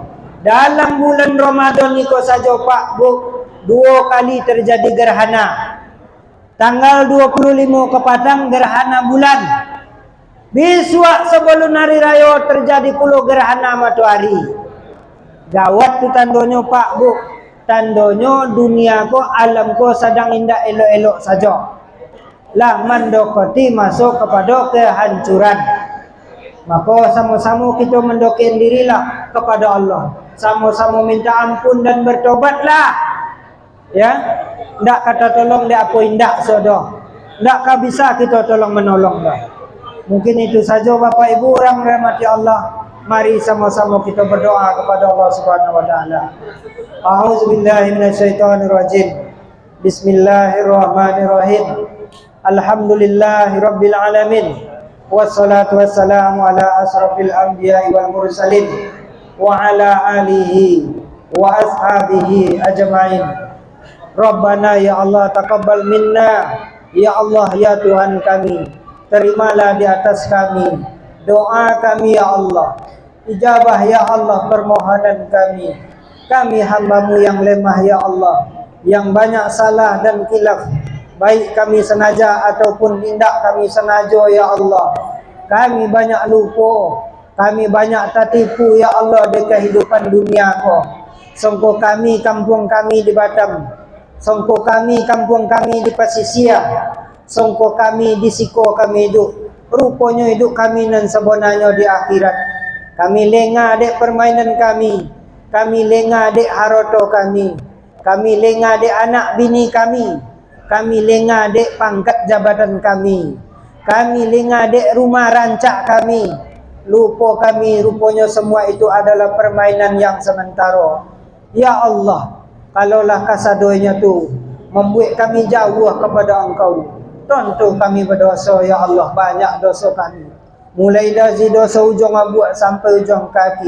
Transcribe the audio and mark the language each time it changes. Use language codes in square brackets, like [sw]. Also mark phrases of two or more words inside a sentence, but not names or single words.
[id] Dalam bulan Ramadan ni ko saja Pak Bu, 2 kali terjadi gerhana. Tanggal 25 ke Padang gerhana bulan. Besok sebelum hari raya terjadi pula gerhana matahari. Gawat tu tandanya Pak Bu. Tandanya dunia ko, alam ko sedang indah elok-elok saja. Lah mendekati masuk kepada kehancuran. Maka sama-sama kita mendoakan dirilah kepada Allah. Sama-sama minta ampun dan bertobatlah. Ya. Ndak kata tolong dia apa indak sodo. Ndakkah bisa kita tolong menolong dah. Mungkin itu saja Bapak Ibu orang rahmati Allah. Mari sama-sama kita berdoa kepada Allah [ar] سبحانه وتعالى. أعوذ بالله من الشيطان الرجيم. بسم الله الرحمن الرحيم. الحمد لله رب العالمين. والصلاة والسلام على أشرف الأنبياء والمرسلين وعلى آله وأصحابه أجمعين. ربنا يا الله تقبل منا. يا الله [id] ya Tuhan kami, terimalah di atas kami doa kami [ar] يا الله. [id] Ijabah [ar] يا الله [id] permohonan kami. Kami hamba-Mu yang lemah [ar] يا الله, [id] yang banyak salah dan khilaf, baik kami sengaja ataupun tidak kami sengaja [ar] يا الله. [id] Kami banyak lupa, kami banyak tertipu [ar] يا الله [id] di kehidupan dunia ko. [min] Songko kami kampung kami di Batam, songko kami kampung kami di Pasisia, songko kami di Siko kami hidup. [id] Rupanya hidup kami nan sebenarnya di akhirat. Kami lengah dek permainan kami. Kami lengah dek haroto kami. Kami lengah dek anak bini kami. Kami lengah dek pangkat jabatan kami. Kami lengah dek rumah rancak kami. Lupa kami rupanya semua itu adalah permainan yang sementara. [ar] يا الله, [id] kalaulah kasadonya tu membuat kami jauh kepada Engkau. Tentu kami berdosa [ar] يا الله, [id] banyak dosa kami. Mulai dari dosa ujung abuak sampai ujung kaki.